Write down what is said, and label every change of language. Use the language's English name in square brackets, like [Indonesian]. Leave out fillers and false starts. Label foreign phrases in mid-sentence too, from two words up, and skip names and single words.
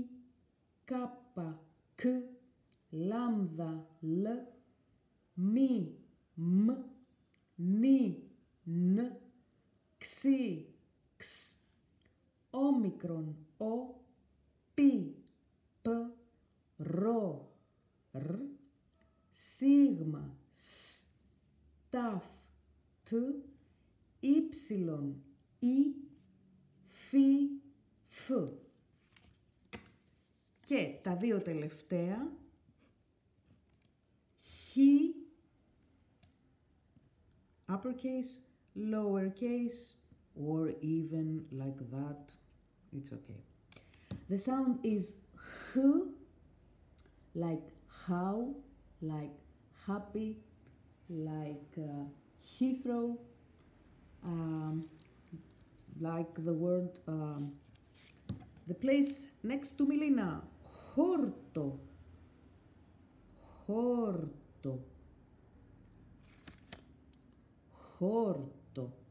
[Greek] Κάπα, Κ, Λάμδα, Λ, Μη, Μ, Νι, Ν, Ξι, Ξ, όμικρον, Ο, Πι, Π, Ρο, Ρ, Σίγμα, Σ, Ταφ, Τ, Ήψιλον, Ι, Φι, Φ. Και τα δύο τελευταία, Χ, [English] uppercase, lowercase, or even like that, it's okay. The sound is H, like how, like happy, like Heathrow, like the word, the place next to Milina, Horto, Horto, Horto.